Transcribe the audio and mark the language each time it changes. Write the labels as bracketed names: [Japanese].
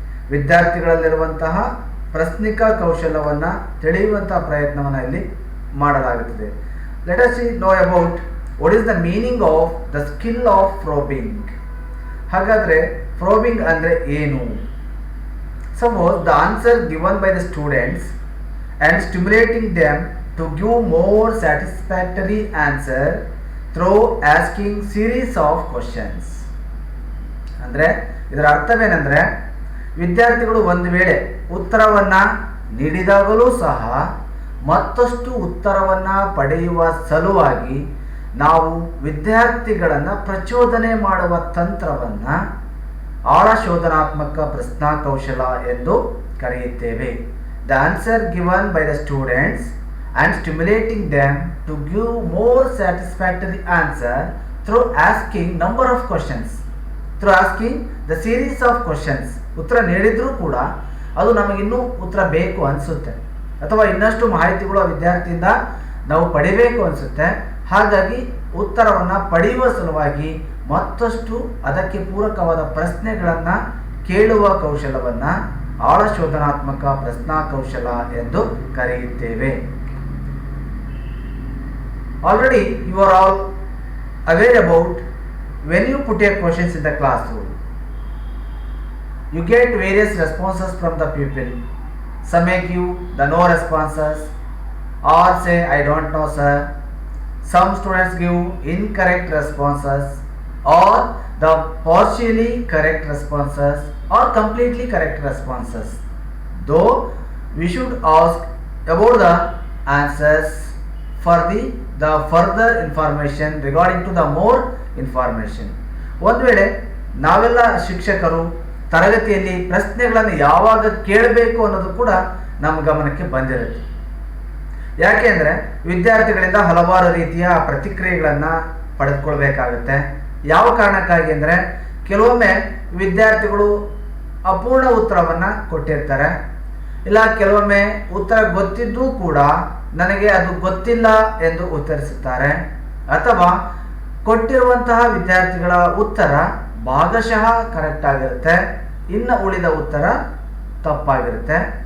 [Kannada] ವಿದ್ಯಾರ್ಥಿಗಳಲ್ಲಿರುವಂತಹ ಪ್ರಶ್ನಿಕ ಕೌಶಲವನ್ನು ತಿಳಿಯುವಂತಹ ಪ್ರಯತ್ನವನ್ನು ಇಲ್ಲಿ ಮಾಡಲಾಗುತ್ತದೆ. [English] Let us know about what is the meaning of the skill of probing. [Kannada] ಹಾಗಾದರೆ probing ಅಂದರೆ ಏನು? [English] Suppose the answer given by the students and stimulating them to give more satisfactory answer through asking series of questions. [Kannada] ಅಂದರೆ ಇದರ ಅರ್ಥವೇನೆಂದರೆ, ವಿದ್ಯಾರ್ಥಿಗಳು ಒಂದು ವೇಳೆ ಉತ್ತರವನ್ನು ನೀಡಿದಾಗಲೂ ಸಹ ಮತ್ತಷ್ಟು ಉತ್ತರವನ್ನು ಪಡೆಯುವ ಸಲುವಾಗಿ ನಾವು ವಿದ್ಯಾರ್ಥಿಗಳನ್ನು ಪ್ರಚೋದನೆ ಮಾಡುವ ತಂತ್ರವನ್ನು ಆಳ ಶೋಧನಾತ್ಮಕ ಪ್ರಶ್ನಾ ಕೌಶಲ ಎಂದು ಕರೆಯುತ್ತೇವೆ. [English] The answer given by the students and stimulating them to give more satisfactory answer through asking number of questions, through asking the series of questions. [Kannada] ಉತ್ತರ ನೀಡಿದ್ರೂ ಕೂಡ ಅದು ನಮಗಿನ್ನೂ ಉತ್ತರ ಬೇಕು ಅನಿಸುತ್ತೆ, ಅಥವಾ ಇನ್ನಷ್ಟು ಮಾಹಿತಿಗಳು ಆ ವಿದ್ಯಾರ್ಥಿಯಿಂದ ನಾವು ಪಡಿಬೇಕು ಅನಿಸುತ್ತೆ. ಹಾಗಾಗಿ ಉತ್ತರವನ್ನು ಪಡೆಯುವ ಸಲುವಾಗಿ ಮತ್ತಷ್ಟು ಅದಕ್ಕೆ ಪೂರಕವಾದ ಪ್ರಶ್ನೆಗಳನ್ನು ಕೇಳುವ ಕೌಶಲವನ್ನು ಆಳ ಶೋಧನಾತ್ಮಕ ಪ್ರಶ್ನಾ ಕೌಶಲ ಎಂದು ಕರೆಯುತ್ತೇವೆ. [English] Already you are all aware about when you put a questions in the classroom, you get various responses from the people. Some may give the no responses or say I don't know sir. Some students give incorrect responses or the partially correct responses or completely correct responses. Though we should ask about the answers for the further information regarding to the more information. [Kannada] ಒಂದು ವೇಳೆ ನಾವೆಲ್ಲ ಶಿಕ್ಷಕರು ತರಗತಿಯಲ್ಲಿ ಪ್ರಶ್ನೆಗಳನ್ನು ಯಾವಾಗ ಕೇಳಬೇಕು ಅನ್ನೋದು ಕೂಡ ನಮ್ಮ ಗಮನಕ್ಕೆ ಬಂದಿರುತ್ತೆ. ಯಾಕೆಂದರೆ ವಿದ್ಯಾರ್ಥಿಗಳಿಂದ ಹಲವಾರು ರೀತಿಯ ಪ್ರತಿಕ್ರಿಯೆಗಳನ್ನು ಪಡೆದುಕೊಳ್ಬೇಕಾಗುತ್ತೆ. ಯಾವ ಕಾರಣಕ್ಕಾಗಿ ಅಂದರೆ, ಕೆಲವೊಮ್ಮೆ ವಿದ್ಯಾರ್ಥಿಗಳು ಅಪೂರ್ಣ ಉತ್ತರವನ್ನು ಕೊಟ್ಟಿರ್ತಾರೆ, ಇಲ್ಲ ಕೆಲವೊಮ್ಮೆ ಉತ್ತರ ಗೊತ್ತಿದ್ದೂ ಕೂಡ ನನಗೆ ಅದು ಗೊತ್ತಿಲ್ಲ ಎಂದು ಉತ್ತರಿಸುತ್ತಾರೆ, ಅಥವಾ ಕೊಟ್ಟಿರುವಂತಹ ವಿದ್ಯಾರ್ಥಿಗಳ ಉತ್ತರ ಭಾಗಶಃ ಕರೆಕ್ಟ್ ಆಗಿರುತ್ತೆ, ಇನ್ನು ಉಳಿದ ಉತ್ತರ ತಪ್ಪಾಗಿರುತ್ತೆ.